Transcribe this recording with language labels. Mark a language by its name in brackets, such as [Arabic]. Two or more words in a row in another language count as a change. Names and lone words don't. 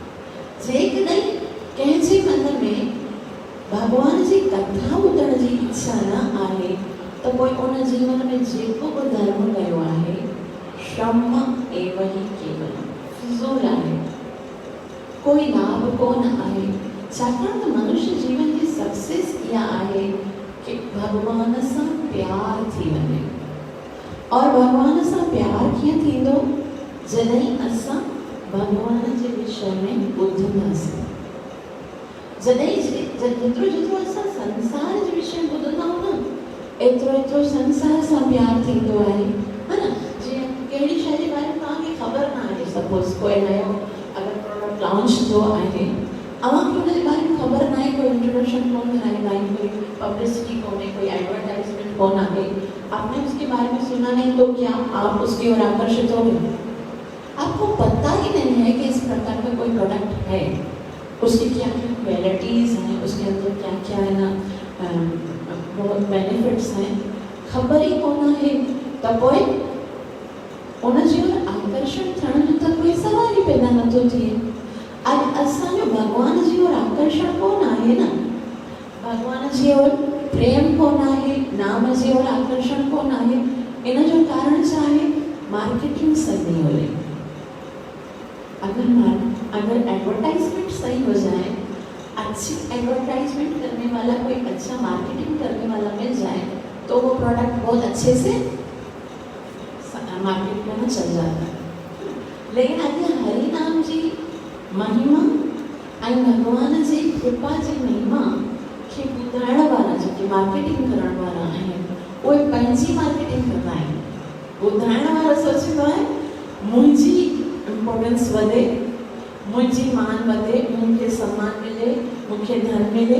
[Sindhi] जेकॾहिं कंहिंजे मन में भगवान जी कथा ॿुधण जी इच्छा न आहे त पोइ उन जीवन में जेको बि धर्म कयो आहे श्रम एव ही केवल फिज़ूल आहे, कोई लाभ कोन आहे। छाकाणि त मनुष्य जीवन जी सक्सेस इहा आहे कि भगवान सां प्यार थी वञे। और भगवान सां प्यार कीअं थींदो? जॾहिं असां भगवान जे विषय में ॿुधंदासीं। जेतिरो जेतिरो असां संसार जे विषय में ॿुधंदा आहियूं न, एतिरो एतिरो संसार सां प्यार थींदो आहे, है न? जीअं कहिड़ी शइ जे बारे में तव्हांखे ख़बर न आहे, सपोज़ कोई नयो अगरि प्रोडक्ट लॉन्च थियो आहे, अव्हांखे हुन जे बारे में ख़बर न आहे, कोई इंट्रोडक्शन कोन कराईंदा आहिनि, कोई पब्लिसिटी कोन्हे, कोई एडवर्टाइजमेंट कोन आहे, [Hindi] आपने उसके बारे में सुना नहीं तो क्या आप उसकी ओर आकर्षित हो गए? आपको पता ही नहीं है कि इस प्रकार का कोई प्रोडक्ट है, उसकी क्या क्या क्वालिटीज़ हैं, उसके अंदर क्या क्या है ना बहुत बेनिफिट्स हैं, [Sindhi] खबर ही कोन [Hindi] है, [Sindhi] त पोइ उन जी ओर आकर्षण थियण जो त कोई सवाल ही पैदा नथो थिए। अॼु असांजो भगवान जी ओर आकर्षण कोन आहे न, भगवान जी ओर प्रेम कोन आहे, नाम जी ओर आकर्षण कोन आहे। इन जो कारण छा आहे? [Hindi] मार्केटिंग सही हो। अगर एडवर्टाइजमेंट सही हो जाए, अच्छी एडवर्टाइजमेंट करने वाला, कोई अच्छा मार्केटिंग करने वाला मिल जाए, तो वो प्रोडक्ट बहुत अच्छे से मार्केट में चल जाता है। [Sindhi] लेकिन अगर हरि नाम जी महिमा ऐं भगवान जी कृपा जी महिमा खे ॿुधाइण वारा, जेके मार्केटिंग करण वारा आहिनि, उहे पंहिंजी मार्केटिंग कंदा आहिनि। ॿुधाइण वारो सोचींदो आहे मुंहिंजी इम्पोर्टेंस वधे, मुंहिंजी मान वधे, मूंखे सम्मान मिले, मूंखे धन मिले।